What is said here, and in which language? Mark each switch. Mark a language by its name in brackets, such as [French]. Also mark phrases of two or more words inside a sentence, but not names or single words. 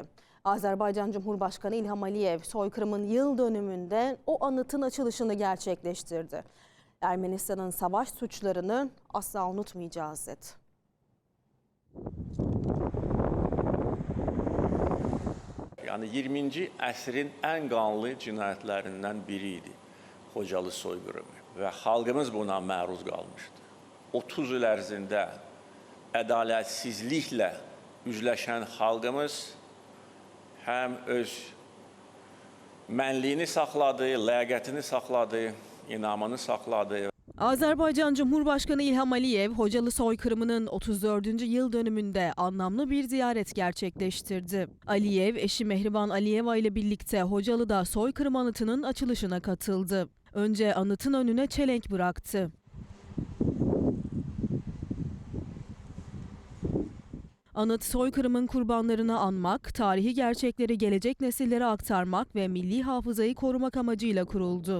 [Turkish] Azerbaycan Cumhurbaşkanı İlham Aliyev soykırımın yıl dönümünde o anıtın açılışını gerçekleştirdi. Ermenistan'ın savaş suçlarını asla unutmayacağız dedi. Yani 20. [Azerbaijani] əsrin en qanlı cinayətlerinden biriydi Xocalı soyqırımı və xalqımız buna məruz qalmışdı. 30 il ərzində ədalətsizliklə üzləşən xalqımız həm öz mənliyini saxladı, ləyaqətini saxladı, inamını saxladı. [Turkish] Azerbaycan Cumhurbaşkanı İlham Aliyev, Hocalı soykırımının 34. yıl dönümünde anlamlı bir ziyaret gerçekleştirdi. Aliyev, eşi Mehriban Aliyeva ile birlikte Hocalı'da soykırım anıtının açılışına katıldı. Önce anıtın önüne çelenk bıraktı. Anıt, soykırımın kurbanlarını anmak, tarihi gerçekleri gelecek nesillere aktarmak ve milli hafızayı korumak amacıyla kuruldu.